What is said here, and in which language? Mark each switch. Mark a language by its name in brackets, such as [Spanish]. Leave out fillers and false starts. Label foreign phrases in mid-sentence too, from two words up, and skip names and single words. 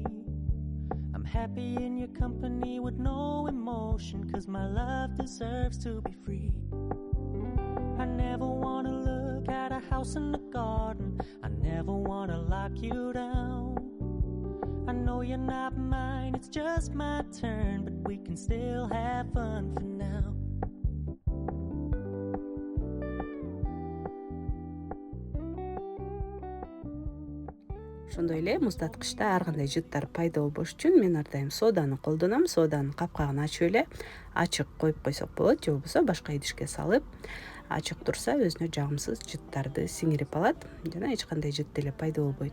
[English] I'm happy in your company with no emotion, 'cause my love deserves to be free. I never wanna look at a house in the garden, I never wanna lock you down. I know you're not mine, it's just my turn, but we can still have fun for now. [Kyrgyz] Ошондой эле муздаткычта ар кандай жыттар пайда болбош үчүн мен ар дайым соданы колдоном. Соданын капкагын ачып эле ачык коюп койсок болот, же болбосо башка идишке салып ачык турса өзүнө жагымсыз жыттарды сиңирип алат жана эч кандай жыт деле пайда болбойт.